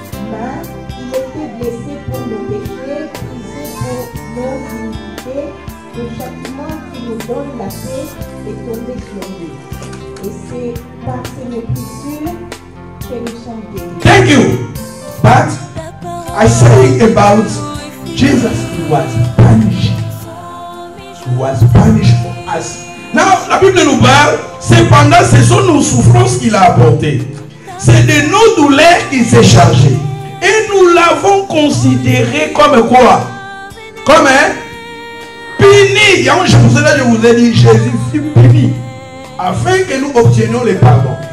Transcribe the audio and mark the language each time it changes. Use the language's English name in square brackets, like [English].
[French] Mais il était blessé pour nos péchés, brisé pour nos iniquités. Le châtiment qui nous donne la paix est tombé sur lui. Et c'est par ses meurtrissures que nous sommes guéris. [English] Thank you. But I say about Jesus, he was punished. He was punished for us. [French] Now, la Bible nous parle, cependant, ce sont nos souffrances qu'il a apportées. C'est de nos douleurs qu'il s'est chargé. Et nous l'avons considéré comme quoi? Comme un puni. Je vous ai dit, Jésus fut puni afin que nous obtenions le pardon.